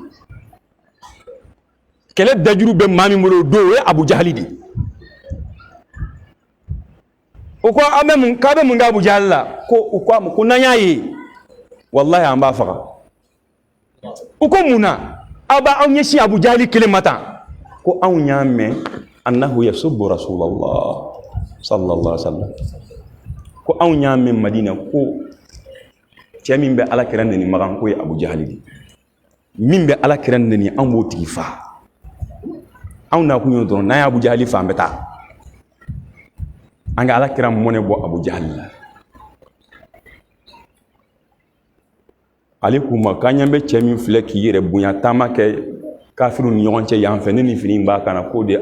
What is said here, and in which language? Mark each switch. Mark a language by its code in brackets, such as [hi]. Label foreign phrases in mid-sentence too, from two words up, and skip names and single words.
[bm] kɛlɛ dajuru bɛ maa min bolo o don o ye Abu Jahali de o ko k'a bɛ mun kɛ Abu Jahali la ko u ko a ma ko n'an y'a ye wallahi an b'a faga u ko mun na aw b'aw ɲɛsin Abu Jahali kelen ma tan ko anw y'a mɛn [ar] أنه يسب رسول الله صلى الله عليه وسلم [bm] ko anw y'a mɛn Madina ko cɛ min bɛ Alakira nɛni Magan ko ye Abu Jahali de min bɛ Alakira nɛni an b'o tigi faa anw na kun ye dɔrɔn n'an ye Abu Jahali faa an bɛ taa an ka Alakira mɔnɛ bɔ Abu Jahali la ale k'u ma k'an ɲɛ bɛ cɛ min filɛ k'i yɛrɛ bonya taama kɛ kafiru ni ɲɔgɔn cɛ yan fɛ ne ni fini b'a kan na k'o de ye